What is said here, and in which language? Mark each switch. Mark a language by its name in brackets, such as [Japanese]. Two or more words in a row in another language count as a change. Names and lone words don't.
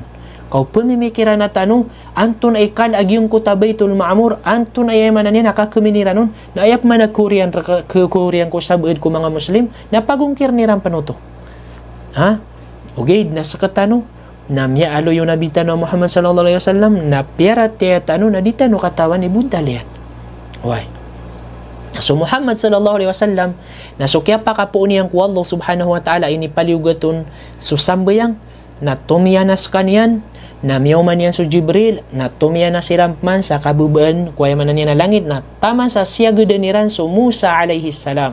[Maranao] Kau pemimikiran na tano, anto na ikal agyong ko Baitul Ma'mur, anto na iemanan yan, nakakeminiran nun, na ayap man nagkurian ko sabuid ko mga Muslim, na pagungkir niran panuto. Ha? Okay, nasa katano, na miya alo yung nabitan ng Muhammad [Arabic] صلى الله عليه وسلم [Maranao] na piara tiyatano na dita no katawan ni buntalian. [English] Why? [Maranao] So Muhammad [Arabic] صلى الله عليه وسلم [Maranao] na sukya pa kapuon niyang ku [Arabic] الله سبحانه وتعالى [Maranao] ini paliugaton susambayang na tumiyanas kaniyan na miyauman yan so Jibril na tumiyanas sirampman sa kabubaan kuyaman niya na langit na taman sa siyagudaniran so Musa [Arabic] عليه السلام.